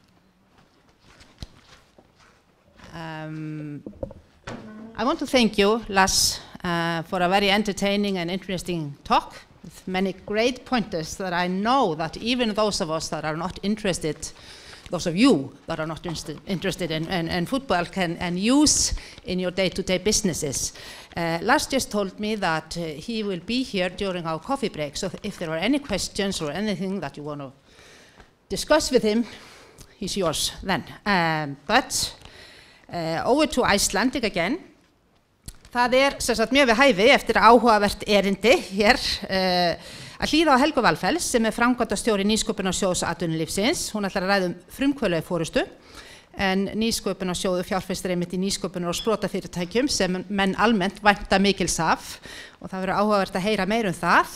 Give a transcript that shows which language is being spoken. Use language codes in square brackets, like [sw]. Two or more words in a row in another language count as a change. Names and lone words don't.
[en] I want to thank you, Lars, for a very entertaining and interesting talk with many great pointers that I know that even those of us that are not interested, those of you that are not interested in football can use in your day-to-day businesses. Lars just told me that he will be here during our coffee break, so if there are any questions or anything that you want to discuss with him, he's yours then. But over to Icelandic again. [is] Það sem sagt mjög við hæfi eftir áhugavert erindi hér að hlýða á Helgu Valfells sem framkvæmdastjóri Nýsköpunarsjóðs atvinnulífsins. Hún ætlar að ræða frumkvöðla í forystu en Nýsköpunarsjóður fjárfestir einmitt í nýsköpunar- og sprotafyrirtækjum sem menn almennt vænta mikils af og það verður áhugavert að heyra meira það.